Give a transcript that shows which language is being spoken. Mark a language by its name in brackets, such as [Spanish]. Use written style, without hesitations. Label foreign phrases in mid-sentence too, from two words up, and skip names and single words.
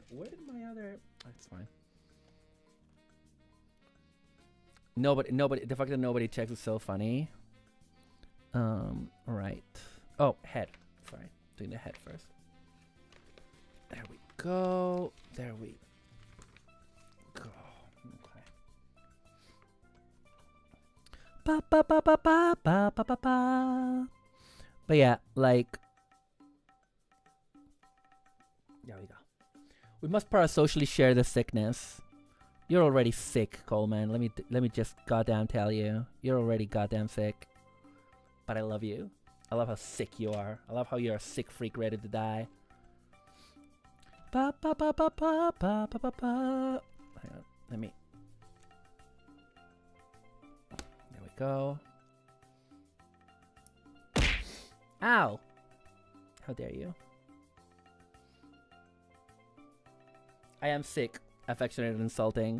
[English] Where did my other... Oh, it's fine. Nobody. The fact that nobody checks is so funny. Right. Oh, head. Sorry, doing the head first. There we go. There we go. Okay. Ba ba ba ba ba ba ba ba ba. But yeah, like. There we go. We must parasocially share the sickness. You're already sick, Coleman. Let me just goddamn tell you. You're already goddamn sick. But I love you. I love how sick you are. I love how you're a sick freak ready to die. Ba ba ba ba ba ba ba ba ba. Hang on. Let me. There we go. Ow! How dare you? I am sick. Affectionate and insulting.